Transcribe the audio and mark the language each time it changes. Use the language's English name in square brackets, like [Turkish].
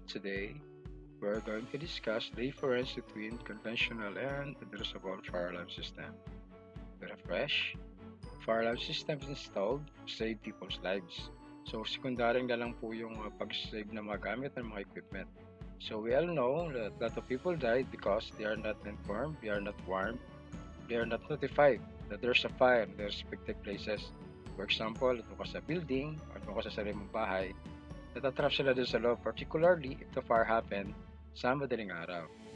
[English] Today we're going to discuss the difference between conventional and addressable fire alarm system. With a fresh fire alarm system is installed to save people's lives. [Filipino] So sekundaring na lang po yung pag-save ng mga gamit ng mga equipment. [English] So we all know that a lot of people died because they are not informed, they are not warned, they are not notified that there's a fire in their respective places. For example, [Filipino] ito ka sa building, ano ka sa sarili mong bahay, natatrap sila dun sa loob, [English] particularly if the fire happened [Filipino] sa madaling araw.